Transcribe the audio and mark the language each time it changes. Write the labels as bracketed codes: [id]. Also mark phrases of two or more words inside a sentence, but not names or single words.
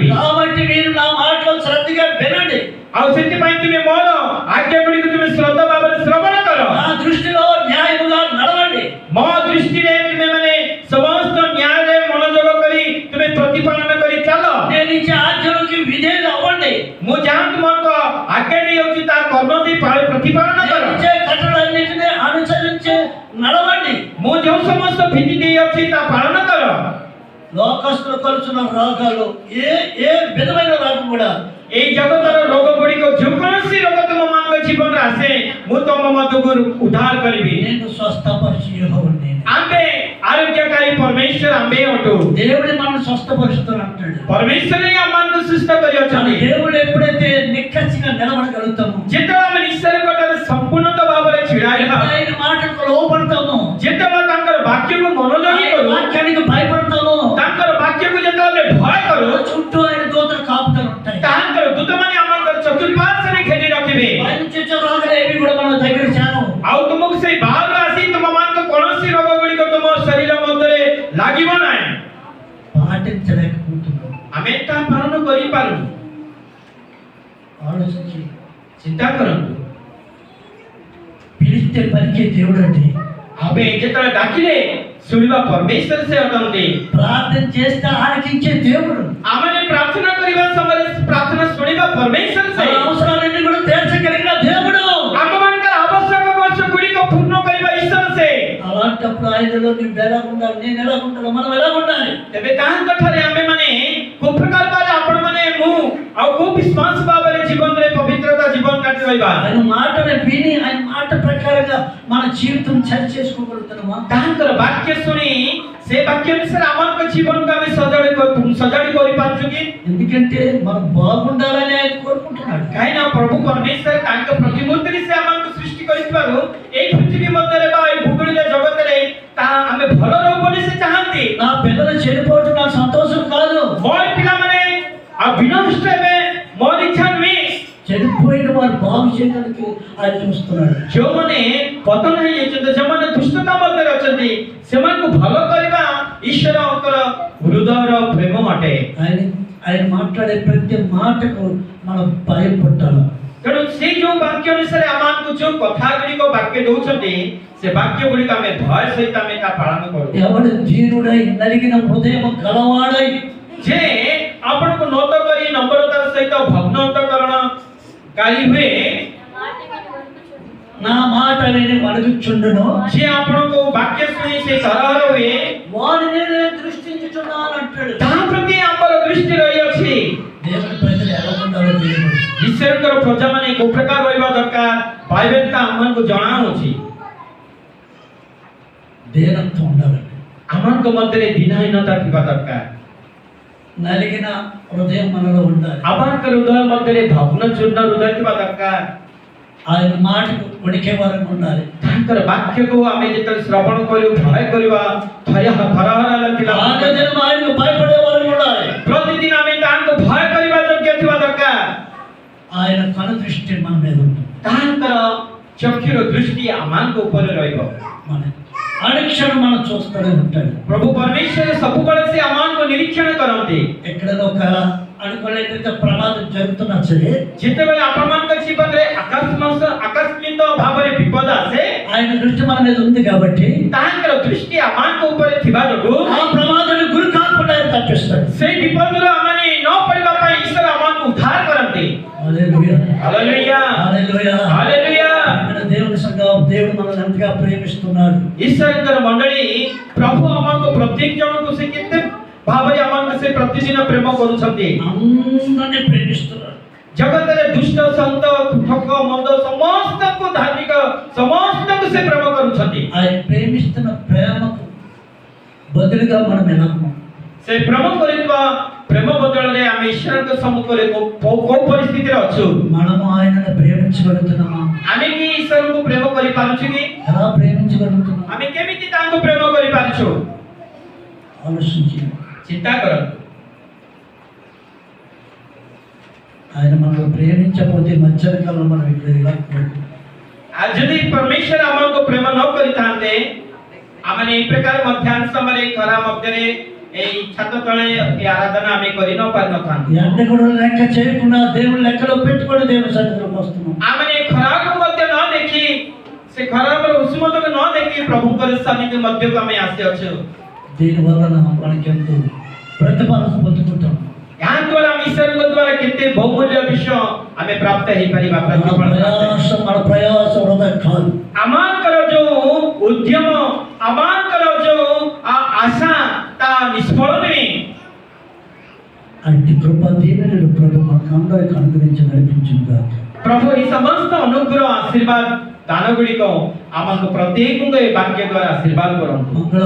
[te] కాబట్టి మీరు నా మాటలు శ్రద్ధగా వినండి। [or] ଆଉ ସେଥିପାଇଁ ତୁମେ ମୋର ଆଜ୍ଞା ଗୁଡ଼ିକୁ ତୁମେ ଶ୍ରଦ୍ଧା ଭାବରେ ଶ୍ରବଣ କର। [te] నా దృష్టిలో న్యాయముగా నడవండి। [or] ମୋ ଦୃଷ୍ଟିରେ ତୁମେ ମାନେ ସମସ୍ତ ନ୍ୟାୟରେ ମନୋଯୋଗ କରି ତୁମେ ପ୍ରତିପାଳନ କରି ଚାଲ। [te] నేను ఇచ్చే ఆజ్ఞలకు విధేయులు అవ్వండి। [or] ମୁଁ ଯାହା ତୁମଙ୍କ ଆଜ୍ଞା ଦେଇଅଛି ତା କର୍ମ ଦେଇ ପ୍ରତିପାଳନ କର। [te] నేను ఇచ్చే కట్టడలన్నిటిని అనుసరించి నడవండి। [or] ମୁଁ ଯେଉଁ ସମସ୍ତ ବିଧି ଦେଇଅଛି ତା ପାଳନ କର। [te] లోకస్తులు కలుచున్న రోగాలు ఏ విధమైన రోగం కూడా [or] এই জগতର ରୋଗ ଗୁଡ଼ିକ ଯେକୌଣସି ରୋଗ ତୁମମାନଙ୍କ ଜୀବନରେ ଆସେ ମୁଁ ତୁମ ମଧ୍ୟକୁ ଉଦ୍ଧାର କରିବି। [te] నేను స్వస్థపరిచి యెహోవాని। [or] ଆମ୍ଭେ ఆరోగ్యకాରୀ ପରମେଶ୍ୱର ଆମ୍ଭେ ଅଟୁ। [te] దేవుడు మనల్ని స్వస్థపరుస్తాడు అంటాడు। [or] ପରମେଶ୍ୱର ହିଁ ଆମମାନଙ୍କୁ ସୁସ୍ଥ କରିଅଛନ୍ତି। [te] దేవుడు ఎప్పుడైతే నిక్కచ్చిగా నిలబడగలుగుతామో, [or] ଯେତେବେଳେ ଆମେ ଈଶ୍ୱରଙ୍କ ଠାରେ ସମ୍ପୂର୍ଣ୍ଣ ଭାବରେ ଛିଡ଼ା ହେବା, [te] ఆయన మాటకు లోబడతామో, [or] ଯେତେବେଳେ ତାଙ୍କର ବାକ୍ୟକୁ ମନୋଯୋଗୀ [te] ఆయన [or] କରୁ, [te] వాక్యానికి భయపడతామో, [or] ତାଙ୍କର ବାକ୍ୟକୁ ଯେତେବେଳେ ଭୟ କରୁ, [te] చుట్టూ ఆయన దూతలు కాపుతారు ఉంటాయి। [or] ତାଙ୍କର ଦୂତମାନେ ଆମଙ୍କର ଚତୁଃପାର୍ଶ୍ୱରେ ଘେରି ରଖିବେ। [te] ఆయన చిచ్చ రోగాలు ఏవి కూడా మన దగ్గర చేరవు। [or] ଆଉ ତୁମକୁ ସେଇ ବାହାରୁ ଆସି ତୁମମାନଙ୍କ କୌଣସି ରୋଗ ଗୁଡ଼ିକ ତୁମ ଶରୀର ମଧ୍ୟରେ ଲାଗିବ ନାହିଁ। [te] పాటించలేకపోతున్నాం। [or] ଆମେ ତାହା ପାଳନ କରିପାରୁନୁ। [te] ఆలోచించి [or] ଚିନ୍ତା କରନ୍ତୁ, [te] పిలిస్తే పలికే దేవుడు అంటే, [or] ଆମେ ଯେତେବେଳେ ଡାକିଲେ ଶୁଣିବା ପରମେଶ୍ୱର ସେ ଅଟନ୍ତି। [te] ప్రార్థన చేస్తే ఆలకించే దేవుడు। [or] ଆମେ ପ୍ରାର୍ଥନା କରିବା ସମୟରେ ପ୍ରାର୍ଥନା ଶୁଣିବା ପରମେଶ୍ୱର ସେ। [te] మన అవసరాలన్నీ కూడా తీర్చగలిగిన దేవుడు। [or] ଆମମାନଙ୍କର ଆବଶ୍ୟକ ଗୁଡ଼ିକ ପୂର୍ଣ୍ଣ କରିବା ଈଶ୍ୱର ସେ। [te] అలాంటప్పుడు ఆయనలో నువ్వు ఎలా ఉండాలి, నేను ఎలా ఉండాలి, మనం ఎలా ఉండాలి? [or] ତେବେ ତାହାଙ୍କ ଠାରେ ଆମେମାନେ କୋଉ ପ୍ରକାର ଭାବରେ ଆପଣମାନେ ମୁଁ ଆଉ କୋଉ ବିଶ୍ୱାସ ଭାବରେ ଜୀବନରେ ପବିତ୍ରତା ଜୀବନ କାଟି ରହିବା। [te] ఆయన మాటను విని ఆయన మాట ప్రకారంగా మన జీవితం సరి చేసుకోగలుగుతున్నామా? [or] ତାହାଙ୍କର ବାକ୍ୟ ଶୁଣି ସେ ବାକ୍ୟ ଅନୁସାରେ ଆମମାନଙ୍କ ଜୀବନକୁ ଆମେ ସଜାଡ଼ି କରିପାରୁଛୁ କି? [te] ఎందుకంటే మనం బాగుండాలని ఆయన కోరుకుంటున్నాడు। [or] କାହିଁକି ନା ପ୍ରଭୁ ପରମେଶ୍ୱର ତାଙ୍କ ପ୍ରତିମୂର୍ତ୍ତିରେ ସେ ଆମମାନଙ୍କୁ ସୃଷ୍ଟି କରିଥିବାରୁ ଏଇ ପୃଥିବୀ ମଧ୍ୟରେ ବା ଏଇ ଭୂଗୋଳିକ ଜଗତରେ ତାହା ଆମେ ଭଲ ରହୁ ବୋଲି ସେ ଚାହାନ୍ତି। [te] నా పిల్లలు చెడిపోవడం నాకు సంతోషం కాదు। [or] ମୋର ପିଲାମାନେ ଆଉ ବିନଷ୍ଟ ହେବେ ମୋର ଇଚ୍ଛା ନୁହେଁ। [te] చెడిపోయిన వారు బాగు చేయడానికి ఆయన చూస్తున్నాడు। [or] ଯେଉଁମାନେ ପତନ ହେଇଯାଇଛନ୍ତି, ଯେଉଁମାନେ ଦୁଷ୍ଟତା ମଧ୍ୟରେ ଅଛନ୍ତି, ସେମାନଙ୍କୁ ଭଲ କରିବା ଈଶ୍ୱରଙ୍କର ହୃଦୟର ପ୍ରେମ ଅଟେ। [te] ఆయన మాట్లాడే ప్రతి మాటకు మనం భయపడాలి। [or] ତେଣୁ ସେ ଯେଉଁ ବାକ୍ୟ ଅନୁସାରେ ଆମମାନଙ୍କୁ ଯେଉଁ କଥା ଗୁଡ଼ିକ ବାକ୍ୟ ଦଉଛନ୍ତି ସେ ବାକ୍ୟ ଗୁଡ଼ିକ ଆମେ ଭୟ ସହିତ ଆମେ ତା ପାଳନ କରୁ। [te] ఎవడు దీనుడై నలిగిన హృదయం గలవాడై, [or] ଯେ ଆପଣଙ୍କୁ ନତ କରି ନମ୍ରତାର ସହିତ ଭଗ୍ନ ଅନ୍ତଃକରଣ କାରି ହୁଏ, [te] నా మాట విని వణుకుచుండును, [or] ଯେ ଆପଣଙ୍କୁ ବାକ୍ୟ ଶୁଣି ସେ ତରହର ହୁଏ, [te] వారిని నేను దృష్టించుచున్నాను అంటాడు। [or] ତାହା ପ୍ରତି ଆମର ଦୃଷ୍ଟି ରହିଅଛି। [te] దేవుని ప్రజలు ఎలా ఉండాలో దేవుడు [or] ଈଶ୍ୱରଙ୍କର ପ୍ରଜାମାନେ କୋଉ ପ୍ରକାର ରହିବା ଦରକାର ପାଇବେ ତା ଆମମାନଙ୍କୁ ଜଣାଉଛି। [te] దీనత్వం ఉండాలి। [or] ଆମମାନଙ୍କ ମଧ୍ୟରେ ଦିନହୀନତା ଥିବା ଦରକାର। [te] నలిగిన హృదయం మనలో ఉండాలి। [or] ଆମମାନଙ୍କ ହୃଦୟ ମଧ୍ୟରେ ଭଗ୍ନ ଚୂର୍ଣ୍ଣ ହୃଦୟ ଥିବା ଦରକାର। [te] ఆయన మాటకు వణికే వారు ఉండాలి। [or] ତାଙ୍କର ବାକ୍ୟକୁ ଆମେ ଯେତେବେଳେ ଶ୍ରବଣ କରିବୁ ଭୟ କରିବା, ଥରହର ଲାଗିଲା, [te] ఆగదినం ఆయనకు భయపడే వారు ఉండాలి। [or] ପ୍ରତିଦିନ ଆମେ ତାହାଙ୍କୁ ଭୟ କରିବା ଯୋଗ୍ୟ ଥିବା ଦରକାର। [te] ఆయన కను దృష్టి మన మీద ఉంటుంది। [or] ତାହାଙ୍କର ଚକ୍ଷୁର ଦୃଷ୍ଟି ଆମମାନଙ୍କ ଉପରେ ରହିବ। [te] మన అనుక్షణం మనం చూస్తూనే ఉంటాడు। [or] ପ୍ରଭୁ ପରମେଶ୍ୱର ସବୁବେଳେ ସେ ଆମମାନଙ୍କୁ ନିରୀକ୍ଷଣ କରନ୍ତି। [te] ఎక్కడైనా ఒక అనుకోలేకపోతే ప్రమాదం జరుగుతున్నా సరే, [or] ଯେତେବେଳେ ଆପଣମାନଙ୍କ ଜୀବନରେ ଆକସ୍ମିକ ଭାବରେ ବିପଦ ଆସେ, [te] ఆయన దృష్టి మన మీద ఉంది కాబట్టి [or] ତାହାଙ୍କର ଦୃଷ୍ଟି ଆମମାନଙ୍କ ଉପରେ ଥିବା ଯୋଗୁଁ [te] ఆ ప్రమాదాన్ని గురి కాకుండా ఆయన తప్పిస్తాడు। [or] ସେଇ ବିପଦରୁ ଆମମାନେ ନ ପଡ଼ିବା ପାଇଁ ଈଶ୍ୱର ଆମମାନଙ୍କୁ ଉଦ୍ଧାର କରନ୍ତି। [te] హల్లెలూయా, [or] ହାଲେଲୁୟା, [te] హల్లెలూయా, [or] ହାଲେଲୁୟା। [te] మన దేవుని సంఘం, దేవుడు మనల్ని ఎంతగా ప్రేమిస్తున్నాడు। [or] ଈଶ୍ୱରଙ୍କର ମଣ୍ଡଳୀ ପ୍ରଭୁ ଆମକୁ ପ୍ରତ୍ୟେକ ଜଣଙ୍କୁ ସେ କେତେ ଭାବରେ ଆମକୁ ସେ ପ୍ରତିଦିନ ପ୍ରେମ କରୁଛନ୍ତି। [te] అందరినీ ప్రేమిస్తున్నాడు। [or] ଜଗତରେ ଦୁଷ୍ଟ ସନ୍ତ ଠକ ମନ୍ଦ ସମସ୍ତଙ୍କୁ ଧାର୍ମିକ ସମସ୍ତଙ୍କୁ ସେ ପ୍ରେମ କରୁଛନ୍ତି। [te] ఆయన ప్రేమిస్తున్న ప్రేమకు బదులుగా మనం ఎలా ఉన్నాం? [or] ସେ ପ୍ରେମ କରିଥିବା ପ୍ରେମ ବଦଳରେ ଆମେ ଈଶ୍ୱରଙ୍କ ସମ୍ମୁଖରେ କୋଉ ପରିସ୍ଥିତିରେ ଅଛୁ? [te] మనము ఆయనను ప్రేమించగలుగుతున్నామా? [or] ଆମେ କି ଈଶ୍ୱରଙ୍କୁ ପ୍ରେମ କରିପାରୁଛୁ କି? [te] ఎలా ప్రేమించగలుగుతున్నాం? [or] ଆମେ କେମିତି ତାଙ୍କୁ ପ୍ରେମ କରିପାରୁଛୁ? [te] ఆలోచించి [or] ଚିନ୍ତା କରନ୍ତୁ। [te] ఆయన మనల్ని ప్రేమించకపోతే మధ్యాహ్న కాలంలో మనం ఇక్కడ ఇలా [or] ଆଉ ଯଦି ପରମେଶ୍ୱର ଆମକୁ ପ୍ରେମ ନ କରିଥାନ୍ତେ ଆମେ ଏଇ ପ୍ରକାର ମଧ୍ୟାହ୍ନ ସମୟରେ ଖରା ମଧ୍ୟରେ ଏଇ ଛାତ ତଳେ ଏ ଆରାଧନା ଆମେ କରି ନ ପାରିନଥାନ୍ତୁ। [te] ఎండ కూడా లెక్క చేయకుండా దేవుని లెక్కలో పెట్టుకొని దేవుని సన్నిధిలోకి వస్తున్నాం। [or] ଆମେ ଏ ଖରାକୁ ମଧ୍ୟ ନ ଦେଖି ସେ ଖରାର ଉଷ୍ମତାକୁ ନ ଦେଖି ପ୍ରଭୁଙ୍କର ସାନ୍ନିଧ୍ୟ ମଧ୍ୟକୁ ଆମେ ଆସିଅଛୁ। [te] దీని వలన మనకి ఎంతో ప్రతిఫలం పొందుకుంటాం। [or] ଏହା ଦ୍ୱାରା ଆମେ ଈଶ୍ୱରଙ୍କ ଦ୍ୱାରା କେତେ ବହୁମୂଲ୍ୟ ବିଷୟ ଆମେ ପ୍ରାପ୍ତ ହେଇପାରିବା। [te] మన ప్రయాସ వృధా కాదు। [or] ଆମଙ୍କର ଯୋଉ ଉଦ୍ୟମ ଆମଙ୍କର ଯୋଉ ଆଶା ତା ନିଷ୍ଫଳ ନୁହେଁ। [te] అట్టి కృప దీవెనలు ప్రభు మనకు అందరికి అనుగ్రహించి నడిపించుగా। [or] ପ୍ରଭୁ ଏହି ସମସ୍ତ ଅନୁଗ୍ରହ ଆଶୀର୍ବାଦ ଦାନ ଗୁଡ଼ିକ ଆମକୁ ପ୍ରତ୍ୟେକଙ୍କୁ ଏ ବାକ୍ୟ ଦ୍ୱାରା ଆଶୀର୍ବାଦ କରନ୍ତୁ।